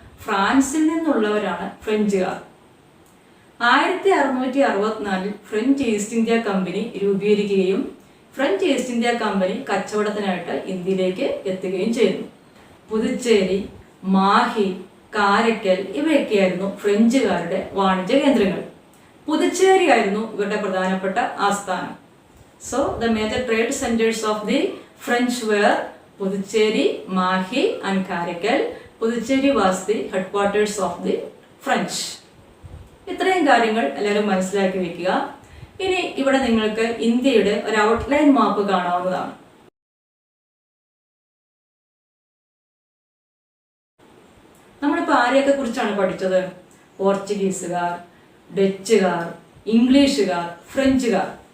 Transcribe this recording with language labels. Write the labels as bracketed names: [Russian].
[Malayalam] ഫ്രാൻസിൽ നിന്നുള്ളവരാണ് ഫ്രഞ്ചുകാർ. 1664-ൽ French east India company രൂപീകരിക്കുകയും ഫ്രഞ്ച് ഈസ്റ്റ് ഇന്ത്യ കമ്പനി കച്ചവടത്തിനായിട്ട് ഇന്ത്യയിലേക്ക് എത്തുകയും ചെയ്തു. പുതുച്ചേരി, മാഹി, കാരക്കൽ ഇവയൊക്കെയായിരുന്നു ഫ്രഞ്ചുകാരുടെ വാണിജ്യ കേന്ദ്രങ്ങൾ. പുതുച്ചേരി ആയിരുന്നു ഇവരുടെ പ്രധാനപ്പെട്ട ആസ്ഥാനം. [English] So the major trade centers of the French were Puducherry, Mahi and Karaikal. Puducherry was the headquarters of the French. [Malayalam] ഇത്രയും കാര്യങ്ങൾ എല്ലാവരും മനസ്സിലാക്കി വെക്കുക. ഇനി ഇവിടെ നിങ്ങൾക്ക് ഇന്ത്യയുടെ ഒരു ഔട്ട്ലൈൻ മാപ്പ് കാണാവുന്നതാണ്. നമ്മളിപ്പോൾ ആരെയൊക്കെ കുറിച്ചാണ് പഠിച്ചത്? പോർച്ചുഗീസുകാർ, ഡച്ചുകാർ, ഇംഗ്ലീഷുകാർ, ഫ്രഞ്ചുകാർ.